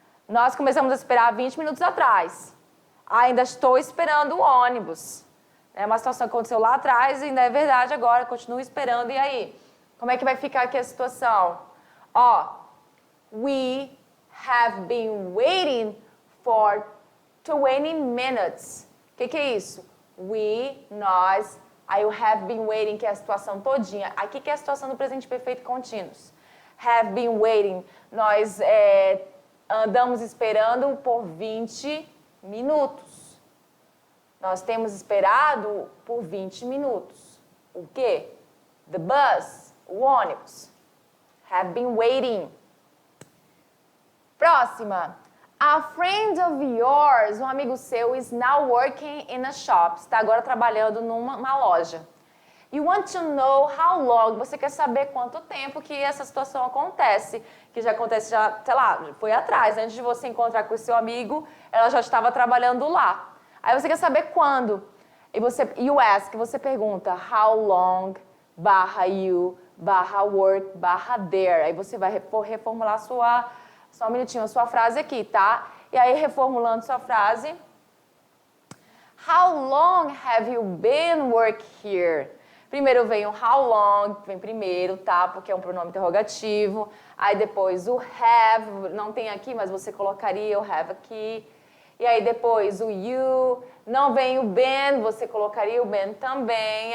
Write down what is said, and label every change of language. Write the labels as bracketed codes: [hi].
[pt] Nós começamos a esperar 20 minutos atrás. Ainda estou esperando o ônibus. É uma situação que aconteceu lá atrás e ainda é verdade agora. Continuo esperando. E aí? Como é que vai ficar aqui a situação? [en] Ó, we have been waiting for 20 minutes. [pt] O que é isso? We, nós. Aí o have been waiting, que é a situação todinha. Aqui que é a situação do presente perfeito contínuos. [en] Have been waiting. [pt] Nós andamos esperando por 20 minutos. Nós temos esperado por 20 minutos. O quê? [en] The bus, [pt] o ônibus. [en] Have been waiting. [pt] Próxima. [en] A friend of yours, [pt] um amigo seu, [en] is now working in a shop. [pt] Está agora trabalhando numa loja. [en] You want to know how long, [pt] você quer saber quanto tempo que essa situação acontece. Que já acontece, sei lá, foi atrás. Antes de você encontrar com o seu amigo, ela já estava trabalhando lá. Aí você quer saber quando. E [en] you ask, [pt] você pergunta how long, barra you, barra work, barra there. Aí você vai reformular só um minutinho, a sua frase aqui, tá? E aí, reformulando sua frase. [en] How long have you been working here? [pt] Primeiro vem o how long, vem primeiro, tá? Porque é um pronome interrogativo. Aí depois o have, não tem aqui, mas você colocaria o have aqui. E aí depois o you, não vem o been, você colocaria o been também.